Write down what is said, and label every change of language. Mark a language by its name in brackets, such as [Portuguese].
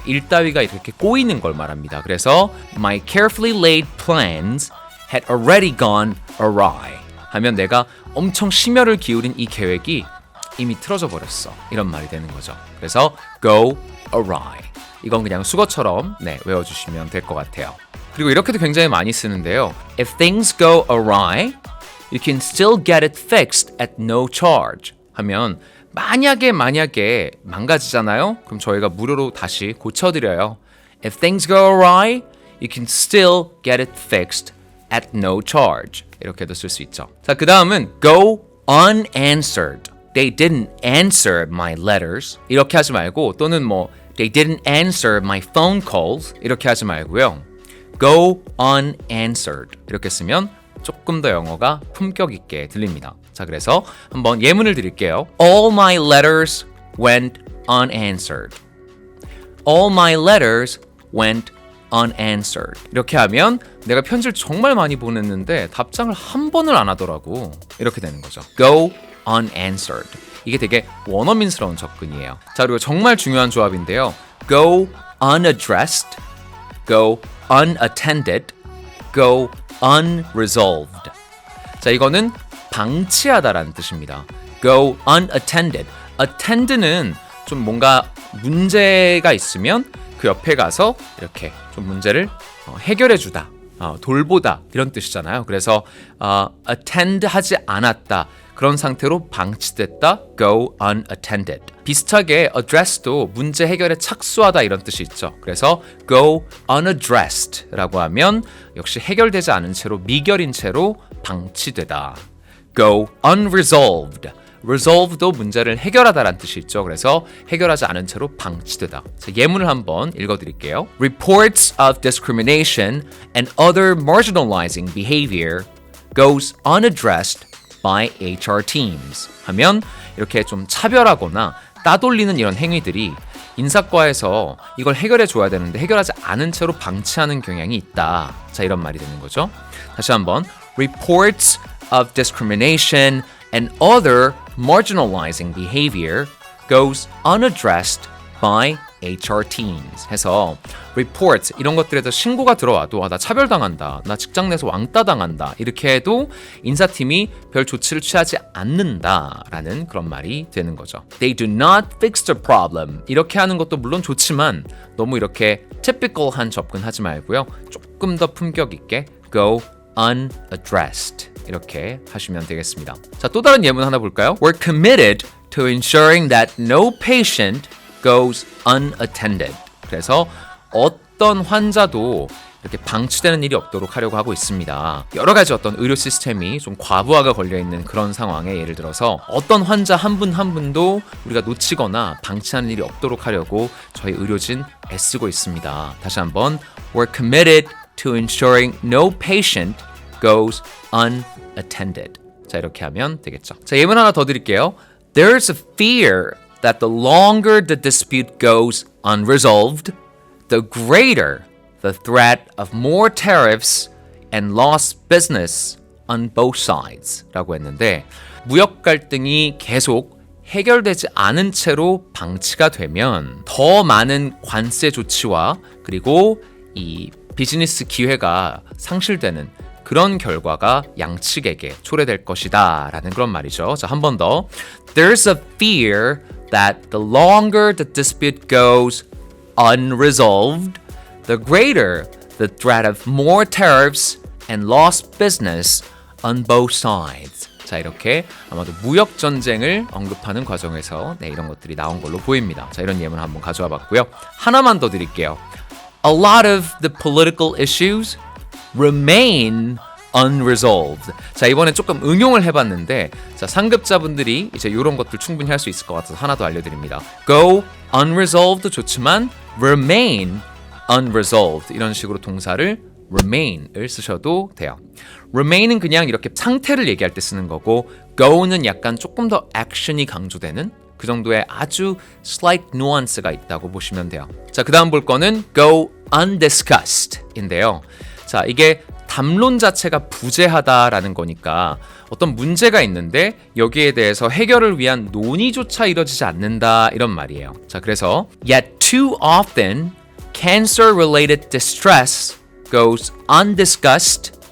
[Korean] 일 따위가 이렇게 꼬이는 걸 말합니다. 그래서 [English] My carefully laid plans had already gone awry. [Korean] 하면 내가 엄청 심혈을 기울인 이 계획이 이미 틀어져 버렸어. 이런 말이 되는 거죠. 그래서 [English] go awry. [Korean] 이건 그냥 수거처럼 외워주시면 될 것 같아요. 그리고 이렇게도 굉장히 많이 쓰는데요. [English] If things go awry, you can still get it fixed at no charge. [Korean] 하면 만약에 망가지잖아요? 그럼 저희가 무료로 다시 고쳐드려요. If things go awry, you can still get it fixed at no charge. 이렇게도 쓸 수 있죠. 자, 그 다음은 [English] go unanswered. They didn't answer my letters. [Korean] 이렇게 하지 말고 또는 [English] They didn't answer my phone calls. [Korean] 이렇게 하지 말고요. [English] Go unanswered. [Korean] 이렇게 쓰면 조금 더 영어가 품격 있게 들립니다. 자, 그래서 한번 예문을 드릴게요. [English] All my letters went unanswered. All my letters went unanswered. [Korean] 이렇게 하면 내가 편지를 정말 많이 보냈는데 답장을 한 번을 안 하더라고. 이렇게 되는 거죠. [English] Go unanswered. [Korean] 이게 되게 원어민스러운 접근이에요. 자, 그리고 정말 중요한 조합인데요. [English] Go unaddressed, go unattended, go unresolved. [Korean] 자, 이거는 방치하다라는 뜻입니다. [English] Go unattended. [Korean] attend는 좀 뭔가 문제가 있으면 그 옆에 가서 이렇게 좀 문제를 해결해 주다, 돌보다 이런 뜻이잖아요. 그래서 attend 하지 않았다. 그런 상태로 방치됐다. [English] Go unattended. [Korean] 비슷하게 address도 문제 해결에 착수하다 이런 뜻이 있죠. 그래서 [English] go unaddressed [Korean] 라고 하면 역시 해결되지 않은 채로 미결인 채로 방치되다. [English] Go unresolved. [Korean] resolve도 문제를 해결하다라는 뜻이 있죠. 그래서 해결하지 않은 채로 방치되다. 자, 예문을 한번 읽어드릴게요. [English] Reports of discrimination and other marginalizing behavior goes unaddressed by HR teams. [Korean] 하면 이렇게 좀 차별하거나 따돌리는 이런 행위들이 인사과에서 이걸 해결해 줘야 되는데 해결하지 않은 채로 방치하는 경향이 있다. 자, 이런 말이 되는 거죠. 다시 한번 [English] Reports of discrimination and other marginalizing behavior goes unaddressed by HR teams. [Korean] 해서 reports 이런 것들에서 신고가 들어와도 나 차별당한다, 나 직장 내에서 왕따 당한다 이렇게 해도 인사팀이 별 조치를 취하지 않는다라는 그런 말이 되는 거죠. [English] They do not fix the problem. [Korean] 이렇게 하는 것도 물론 좋지만 너무 이렇게 typical한 접근하지 말고요. 조금 더 품격 있게 [English] go unaddressed [Korean] 이렇게 하시면 되겠습니다. 자, 또 다른 예문 하나 볼까요? [English] We're committed to ensuring that no patient goes unattended. [Korean] 그래서 어떤 환자도 이렇게 방치되는 일이 없도록 하려고 하고 있습니다. 여러 가지 어떤 의료 시스템이 좀 과부하가 걸려있는 그런 상황에 예를 들어서 어떤 환자 한 분 한 분도 우리가 놓치거나 방치하는 일이 없도록 하려고 저희 의료진 애쓰고 있습니다. 다시 한번 [English] We're committed to ensuring no patient goes unattended. [Korean] 자, 이렇게 하면 되겠죠. 자, 예문 하나 더 드릴게요. [English] There's a fear that the longer the dispute goes unresolved, the greater the threat of more tariffs and lost business on both sides. [Korean] 라고 했는데 무역 갈등이 계속 해결되지 않은 채로 방치가 되면 더 많은 관세 조치와 그리고 이 비즈니스 기회가 상실되는 그런 결과가 양측에게 초래될 것이다 라는 그런 말이죠. 자, 한 번 더. [English] There's a fear that the longer the dispute goes unresolved, the greater the threat of more tariffs and lost business on both sides. [Korean] 자, 이렇게 아마도 무역 전쟁을 언급하는 과정에서 이런 것들이 나온 걸로 보입니다. 자, 이런 예문 한번 가져와 봤고요. 하나만 더 드릴게요. [English] A lot of the political issues remain unresolved. [Korean] 자, 이번에 조금 응용을 해봤는데 자, 상급자분들이 이제 이런 것들 충분히 할 수 있을 것 같아서 하나 더 알려드립니다. [English] Go unresolved [Korean] 좋지만 [English] remain unresolved [Korean] 이런 식으로 동사를 remain을 쓰셔도 돼요. remain은 그냥 이렇게 상태를 얘기할 때 쓰는 거고 go는 약간 조금 더 액션이 강조되는 그 정도의 아주 [English] slight nuance [Korean] 가 있다고 보시면 돼요. 자, 그 다음 볼 거는 [English] go undiscussed [Korean] 인데요. 자, 이게 담론 자체가 부재하다라는 거니까 어떤 문제가 있는데 여기에 대해서 해결을 위한 논의조차 이뤄지지 않는다 이런 말이에요. 자, 그래서 [English] yet too often cancer-related distress goes undiscussed